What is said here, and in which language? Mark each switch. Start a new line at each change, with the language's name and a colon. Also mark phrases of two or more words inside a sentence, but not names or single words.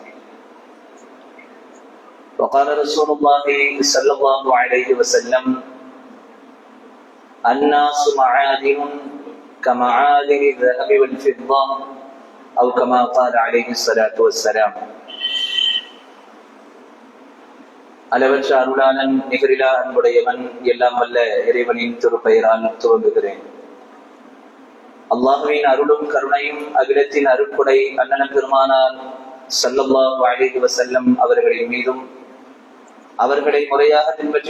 Arabic: وقال رسول الله صلى الله عليه وسلم: الناس معادن كمعادن الذهب والفضة، أو كما قال عليه الصلاة والسلام.
Tamil: அளவற்ற அருளாளன், நிகரிலா அன்புடையவன், எல்லாம் வல்ல இறைவனின் திருப்பெயரால் துவங்குகிறேன். அல்லாஹுவின் அருளும் கருணையும் அகிலத்தின் அருட்கொடை அண்ணன் பெருமானார்
Arabic: صلى الله عليه وسلم
Tamil: அவர்களின் மீதும், அவர்களை முறையாக பின்பற்றி